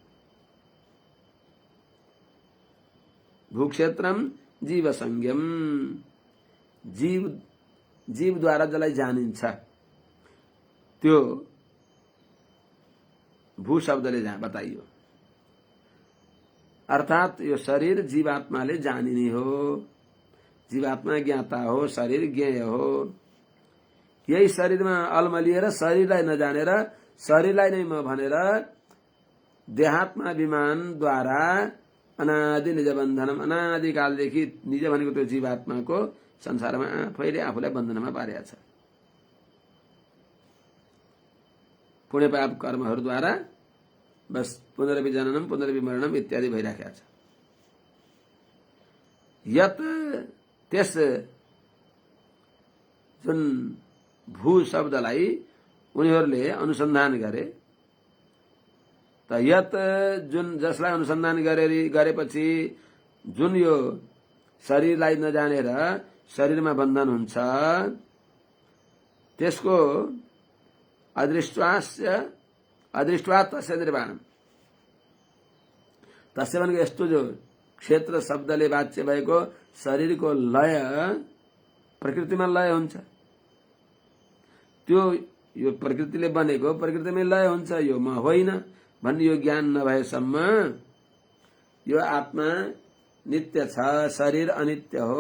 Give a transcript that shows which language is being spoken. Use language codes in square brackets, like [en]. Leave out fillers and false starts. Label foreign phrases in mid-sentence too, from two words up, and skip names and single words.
[sa] भूक्षेत्रम जीव संज्ञम, [ne] जीवद्वारा जसलाई जानिन्छ त्यो भू शब्दले बताइयो। अर्थात यो शरीर जीवात्माले जानिने हो, जीवात्मा ज्ञाता हो, शरीर ज्ञेय हो। यही शरीरमा अल्मलिएर शरीरलाई नजानेर शरीरलाई नै म भनेर देहात्मा विमानद्वारा [sa] अनादि निज बन्धनम, [ne] अनादिकालदेखि निज भनेको त्यो जीवात्माको संसारमा आफैले आफूलाई बन्धनमा पारेको छ। पुण्य पाप कर्महरूद्वारा बस [sa] पुनर्विजननम पुनर्विमरणम [ne] इत्यादि भइराखेको छ। यत, त्यस जुन भू शब्दलाई उनीहरूले अनुसन्धान गरे, त यत जुन जसलाई अनुसन्धान गरेपछि जुन यो शरीरलाई नजानेर शरीरमा बन्धन हुन्छ, त्यसको [sa] अदृष्ट्वा तस्य निर्वाणम, [ne] तस्य भनेको यस्तो जो क्षेत्र शब्दले वाच्य भएको शरीरको लय प्रकृतिमा लय हुन्छ। त्यो यो प्रकृतिले बनेको प्रकृतिमै लय हुन्छ, यो म होइन भन्ने यो ज्ञान नभएसम्म यो आत्मा नित्य छ, शरीर अनित्य हो।